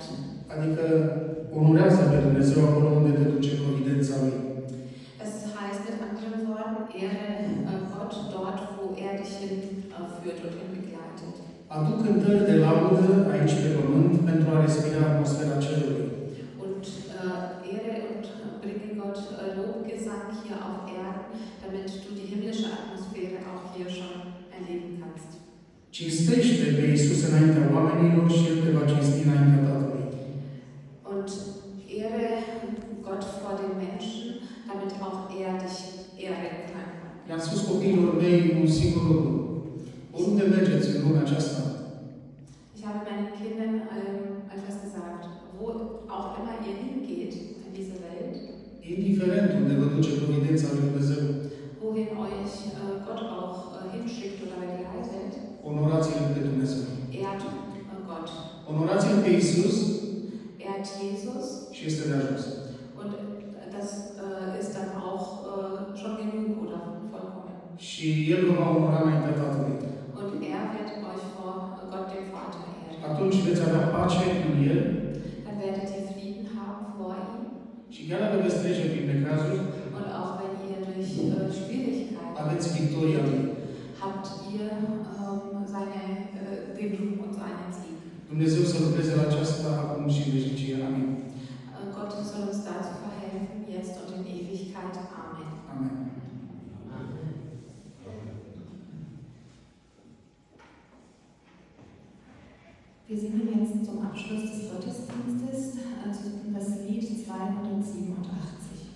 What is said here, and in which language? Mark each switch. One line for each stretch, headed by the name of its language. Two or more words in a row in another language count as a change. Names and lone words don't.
Romanian: Adică onorează pe Dumnezeu acolo unde te duce providența Lui.
German: Es heißt mit anderen Worten, ehre Gott dort, wo er dich hinführt und hin begleitet.
Romanian: Aduc cântări de laudă aici pe pământ pentru a respira atmosfera cerului.
German: hier auf Erden, damit du die himmlische Atmosphäre auch hier schon erleben kannst.
Romanian: Cinstește pe Iisus înaintea oamenilor și El te va cinsti înaintea Tatălui.
German: Und ehre Gott vor den Menschen, damit auch er dich ehren kann.
Romanian: I-am spus copiilor mei un singur lucru. Oriunde mergeți în lumea aceasta,
German: Ich habe meinen Kindern etwas gesagt. Wo auch immer ihr hingeht in diese Welt,
Romanian: indiferent unde vă duce providența lui Dumnezeu,
German: wohin euch Gott auch hinschickt oder begleitet,
Romanian: onorați-L pe Dumnezeu.
German: ehrt Gott.
Romanian: Onorați-L pe Iisus
German: Ehrt Jesus
Romanian: și este de ajuns.
German: und das ist dann auch schon genug oder vollkommen.
Romanian: Și El vă va onora înaintea Tatălui.
German: Und er wird euch vor Gott dem Vater ehren.
Romanian: Atunci veți avea pace în El
German: Dann werdet ihr Frieden haben vor ihm.
Romanian: și chiar dacă veți trece prin necazuri,
German: Und auch wenn ihr durch Schwierigkeiten
Romanian: aveți victoria Lui.
German: habt ihr den Ruhm und seinen Sieg.
Romanian: Dumnezeu să lucreze la aceasta acum și în veșnicie. Amin.
German: Gott soll uns dazu verhelfen, jetzt und in Ewigkeit. Amen. Amen. Wir singen jetzt zum Abschluss des Gottesdienstes das Lied 287.